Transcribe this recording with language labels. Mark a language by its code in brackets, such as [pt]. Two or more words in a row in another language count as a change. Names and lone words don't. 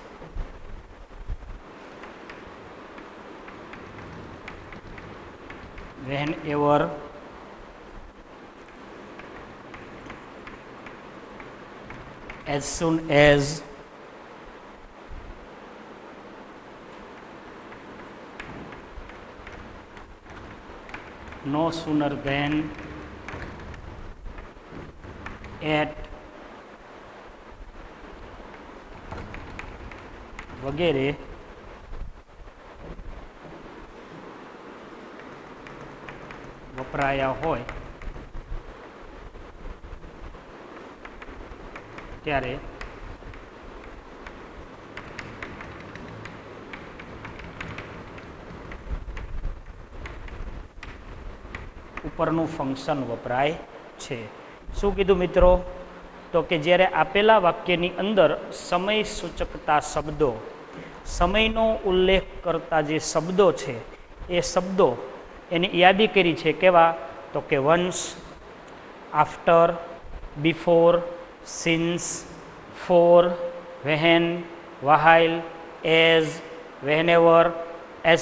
[en] whenever, as soon as, no sooner than, at [gu] વગેરે વપરાયા હોય ત્યારે उपरનું ફંક્શન વપરાય છે। શું કીધું મિત્રો? તો કે જ્યારે આપેલા વાક્યની અંદર સમય સૂચકતા શબ્દો, સમયનો ઉલ્લેખ કરતા જે શબ્દો છે એ શબ્દો એની યાદી કરી છે। કેવા? તો કે [en] once, after, before, since, for, when, while, as, whenever, as